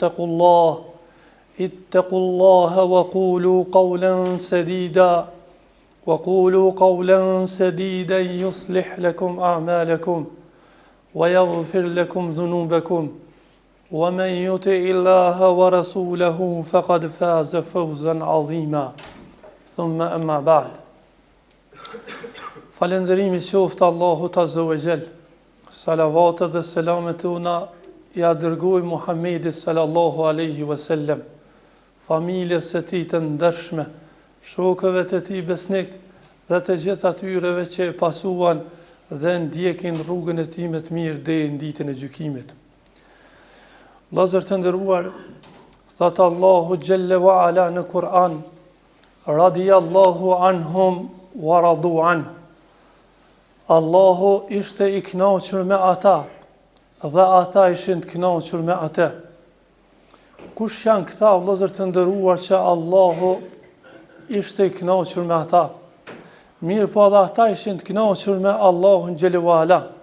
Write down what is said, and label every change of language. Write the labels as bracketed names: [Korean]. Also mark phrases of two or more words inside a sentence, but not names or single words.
[Arabic] اتقوا الله وقولوا قولا سديدا يصلح لكم أعمالكم ويغفر لكم ذنوبكم ومن يطع الله ورسوله فقد فاز فوزا عظيما ثم أما بعد [Albanian] Falëndërimi qoftë Allahut [Arabic] عز وجل. [Albanian] Salavatet dhe selamet tona ja dërgoj Muhammedit [Arabic] صلى الله عليه وسلم, [Albanian] familjes së tij të ndershme, shokëve të tij besnik dhe të gjithë atyreve që e pasuan dhe ndjekin rrugën e tij më të mirë deri në ditën e gjykimit. Vëllezër të nderuar, thot Allahu [Arabic] جل وعلا [Albanian] në Kur'an: [Arabic] رضي الله عنهم ورضوا عنه. [Albanian] Allahu ishte i kënaqur me ata dhe ata ishin të kënaqur me atë. Kush janë këta vëllezër të nderuar që Allahu ishte i kënaqur me ata? Mirë po edhe ata ishin të kënaqur me Allahun [Arabic] جل وعلا.